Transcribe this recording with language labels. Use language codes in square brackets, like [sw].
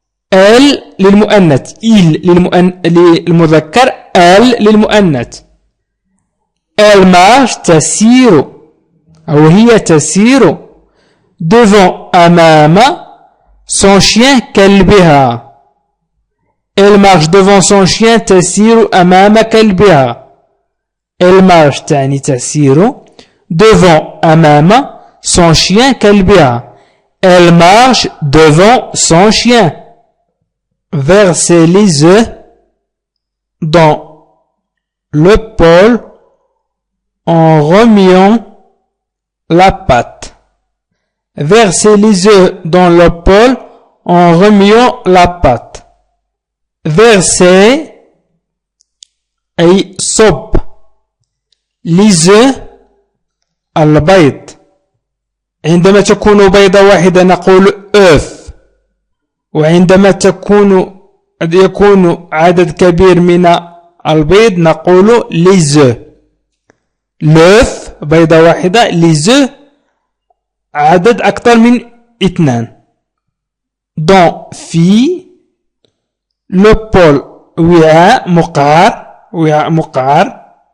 [ar] Elle للمؤنث، il للمذكر، elle للمؤنث. [fr] Elle marche [ar] تسير أو هي تسير devant أمام [fr] son chien [ar] كلبها. [fr] Elle marche devant son chien [ar] تسير أمام كلبها. [fr] Elle marche [ar] تعني تسير devant أمام [fr] son chien [ar] كلبها. [fr] Elle marche devant son chien. Verser les œufs dans le bol en remuant la pâte. Verser les œufs dans le bol en remuant la pâte. [ar] Verser أي صب [fr] les œufs [ar] البيض. عندما تكون بيضة واحدة نقول œuf، وعندما يكون عدد كبير من البيض نقول les œufs. l'œuf بيضة واحدة، les œufs عدد أكثر من 2. dans في [fr] le bol [ar] وعاء مقعر.